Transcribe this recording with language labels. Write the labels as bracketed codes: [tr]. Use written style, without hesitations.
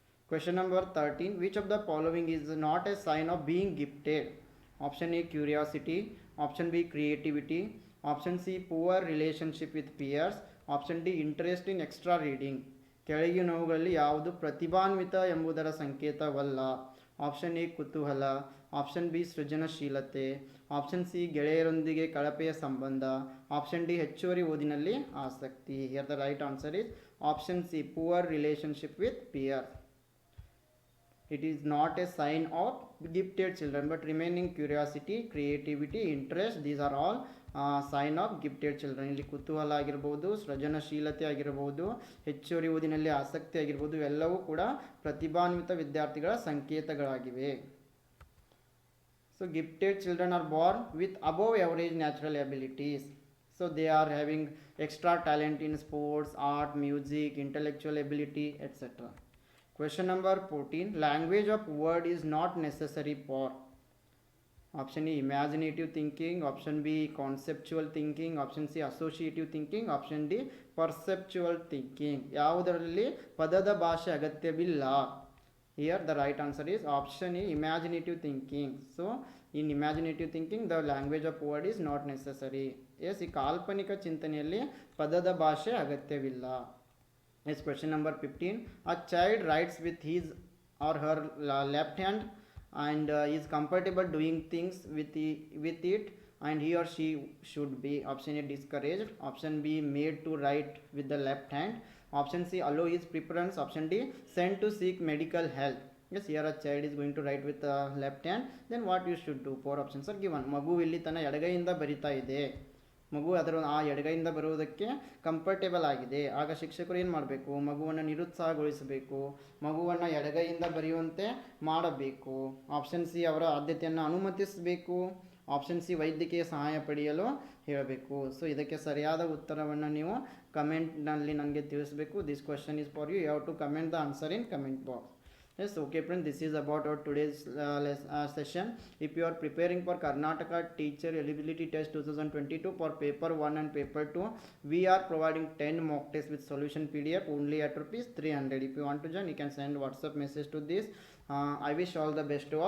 [en] Question number 13. Which of the following is not a sign of being gifted? Option A, curiosity. Option B, creativity. Option C, poor relationship with peers. Option D, interest in extra reading. [kn] ಕೆಳಗಿನವುಗಳಲ್ಲಿ ಯಾವುದು ಪ್ರತಿಭಾನ್ವಿತ ಎಂಬುದರ ಸಂಕೇತವಲ್ಲ? Option A ಕುತೂಹಲ, option B ಸೃಜನಶೀಲತೆ, option C ಗೆಳೆಯರೊಂದಿಗೆ ಕಳಪೆಯ ಸಂಬಂಧ, option D ಹೆಚ್ಚುವರಿ ಓದಿನಲ್ಲಿ ಆಸಕ್ತಿ. [en] Here the right answer is option C, poor relationship with peers. It is not a sign of gifted children, but remaining curiosity, creativity, interest, these are all sign of gifted children. [kn] ಇಲ್ಲಿ ಕುತೂಹಲ ಆಗಿರ್ಬೋದು, ಸೃಜನಶೀಲತೆ ಆಗಿರ್ಬೋದು, ಹೆಚ್ಚುವರಿ ಓದಿನಲ್ಲಿ ಆಸಕ್ತಿ ಆಗಿರ್ಬೋದು, ಎಲ್ಲವೂ ಕೂಡ ಪ್ರತಿಭಾನ್ವಿತ ವಿದ್ಯಾರ್ಥಿಗಳ ಸಂಕೇತಗಳಾಗಿವೆ. [en] So gifted children are born with above average natural abilities. So they are having extra talent in sports, art, music, intellectual ability, etc. Question number 14. Language of word is not necessary for. Option A, imaginative thinking. Option B, conceptual thinking. Option C, associative thinking. Option D, perceptual thinking. [kn] ಯಾವುದರಲ್ಲಿ ಪದದ ಭಾಷೆ ಅಗತ್ಯವಿಲ್ಲ? [en] Here the right answer is option A, imaginative thinking. So in imaginative thinking the language of word is not necessary. [kn] Yes, ಈ ಕಾಲ್ಪನಿಕ ಚಿಂತನೆಯಲ್ಲಿ ಪದದ ಭಾಷೆ ಅಗತ್ಯವಿಲ್ಲ. [en] Yes, question number 15. A child writes with his or her left hand and is comfortable doing things with it, and he or she should be. Option A, discouraged. Option B, made to write with the left hand. Option C, allow his preference. Option D, sent to seek medical help. Yes, here a child is going to write with the left hand. Then what you should do? 4 options are given. [kn] ಮಗು ಇಲ್ಲಿ ತನ್ನ ಎಡಗೈಯಿಂದ ಬರಿತಾ ಇದೆ, ಮಗು ಅದರ ಆ ಎಡಗೈಯಿಂದ ಬರುವುದಕ್ಕೆ comfortable ಆಗಿದೆ. ಆಗ ಶಿಕ್ಷಕರು ಏನು ಮಾಡಬೇಕು? ಮಗುವನ್ನು ನಿರುತ್ಸಾಹಗೊಳಿಸಬೇಕು, ಮಗುವನ್ನು ಎಡಗೈಯಿಂದ ಬರೆಯುವಂತೆ ಮಾಡಬೇಕು. ಆಪ್ಷನ್ ಸಿ, ಅವರ ಆದ್ಯತೆಯನ್ನು ಅನುಮತಿಸಬೇಕು. ಆಪ್ಷನ್ ಸಿ, ವೈದ್ಯಕೀಯ ಸಹಾಯ ಪಡೆಯಲು ಹೇಳಬೇಕು. ಸೊ ಇದಕ್ಕೆ ಸರಿಯಾದ ಉತ್ತರವನ್ನು ನೀವು ಕಮೆಂಟ್ನಲ್ಲಿ ನನಗೆ ತಿಳಿಸಬೇಕು. [en] This question is for you. You have to comment the answer in comment box. Yes, okay friends, this is about our today's session. If you are preparing for Karnataka Teacher Eligibility Test 2022 for paper 1 and paper 2, we are providing 10 mock tests with solution PDF only at rupees 300. If you want to join, you can send WhatsApp message to this. I wish all the best to all.